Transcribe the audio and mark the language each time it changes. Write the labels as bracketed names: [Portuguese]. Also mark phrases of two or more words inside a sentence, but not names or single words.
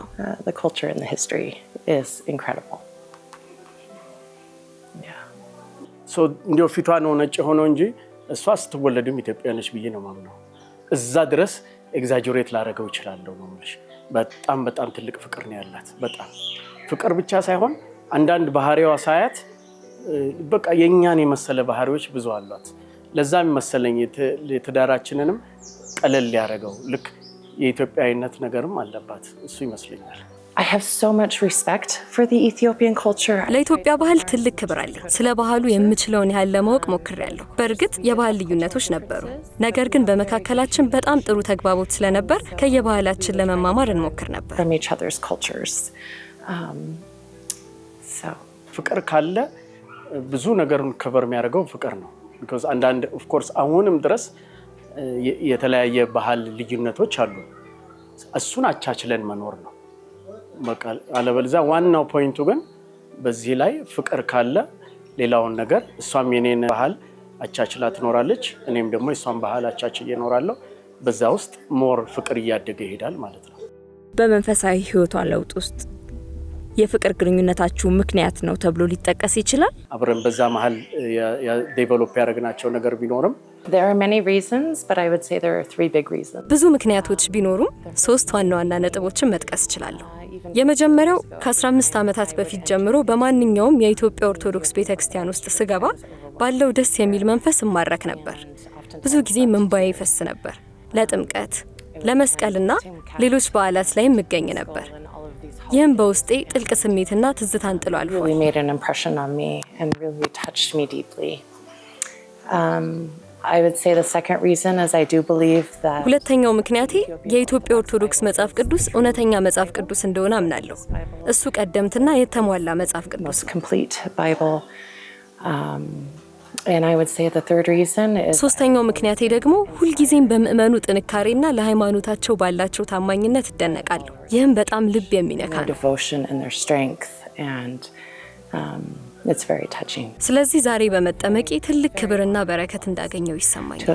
[English] The culture and the history is incredible. Yeah. [Amharic] So እንዲያው ፊቷ ነው ነጭ ሆኖ እንጂ እሷ ስትወለድም ኢትዮጵያ ነች ብዬ ነው የማምነው። እዛ ድረስ ኤግዛጀሬት ላደረገው ይችላለሁ ነው የምልሽ። በጣም ትልቅ ፍቅር ነው ያላት። በጣም ፍቅር ብቻ ሳይሆን አንዳንድ ባህሪዋ ሳያት በቃ የኛን የመሰለ ባህሪዎች ብዙ አሏት። ለዛም መሰለኝ የትዳራችንንም ቀለል ያደረገው ልክ የኢትዮጵያዊነት ነገርም አለባት እሱ ይመስለኛል። [English] I have so much respect for the Ethiopian culture. [Amharic] ለኢትዮጵያ ባህል ትልቅ ክብር አለኝ። ስለ ባህሉ የምችለውን ያህል ለማወቅ ሞክሬያለሁ። በእርግጥ የባህል ልዩነቶች ነበሩ፣ ነገር ግን በመካከላችን በጣም ጥሩ ተግባቦት ስለነበር ከየባህላችን ለመማማር እንሞክር ነበር። [English] From each other's cultures. So [Amharic] ፍቅር ካለ ብዙ ነገርን ከቨር የሚያደርገው ፍቅር ነው። because አንዳንድ [English] of course [Amharic] አሁንም ድረስ የተለያየ ባህል ልዩነቶች አሉ። እሱን አቻችለን መኖር ነው በቃ። አለበለዚያ ዋናው ፖይንቱ ግን በዚህ ላይ ፍቅር ካለ ሌላውን ነገር እሷም የኔን ባህል አቻችላ ትኖራለች፣ እኔም ደግሞ የሷን ባህል አቻችዬ እኖራለሁ። በዛ ውስጥ ሞር ፍቅር እያደገ ይሄዳል ማለት ነው። በመንፈሳዊ ህይወቷ ለውጥ ውስጥ የፍቅር ግንኙነታችሁ ምክንያት ነው ተብሎ ሊጠቀስ ይችላል? አብረን በዛ መሃል ዴቨሎፕ ያደረግናቸው ነገር ቢኖርም [English] There are many reasons, but I would say there are 3 big reasons. [Amharic] ብዙ ምክንያቶች ቢኖሩም 3 ዋና ዋና ነጥቦችን መጥቀስ እችላለሁ። የመጀመሪያው ከ15 ዓመታት በፊት ጀምሮ በማንኛውም የኢትዮጵያ ኦርቶዶክስ ቤተክርስቲያን ውስጥ ስገባ ባለው ደስ የሚል መንፈስ እማረክ ነበር። ብዙ ጊዜ እንባዬ ይፈስ ነበር። ለጥምቀት፣ ለመስቀልና ሌሎች በዓላት ላይ እገኝ ነበር። ይህም በውስጤ ጥልቅ ስሜትና ትዝታን ጥሎ አልፏል። [English] Really made an impression on me and really touched me deeply. I would say the second reason is I do believe that [Amharic] ሁለተኛው ምክንያቴ የኢትዮጵያ ኦርቶዶክስ መጽሐፍ ቅዱስ እውነተኛ መጽሐፍ ቅዱስ እንደሆነ አምናለሁ። እሱ ቀደምትና የተሟላ መጽሐፍ ቅዱስ [English] complete Bible. And I would say the third reason is [Amharic] ሶስተኛው ምክንያቴ ደግሞ ሁልጊዜም በምእመኑ ጥንካሬና ለሃይማኖታቸው ባላቸው ታማኝነት እደነቃለሁ። ይህም በጣም ልብ የሚነካ ነው። [English] devotion and their strength, and it's very touching [Amharic] ስለዚህ ዛሬ በመጠመቄ ትልቅ ክብርና በረከት እንዳገኘው [English] to [Amharic] ይሰማኛል።